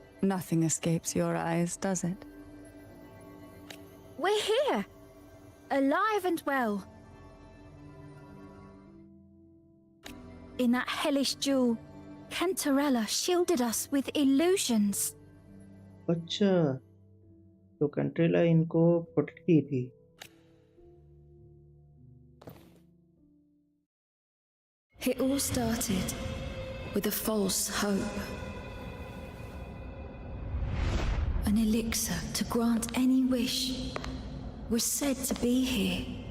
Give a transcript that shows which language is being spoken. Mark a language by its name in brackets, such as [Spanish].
[English] Nothing escapes your eyes, does it? We're here, alive and well. In that hellish duel, Cantarella shielded us with illusions. [Hindi] अच्छा, तो कंट्रेला इनको protect की थी। [English] It all started with a false hope. An elixir to grant any wish was said to be here.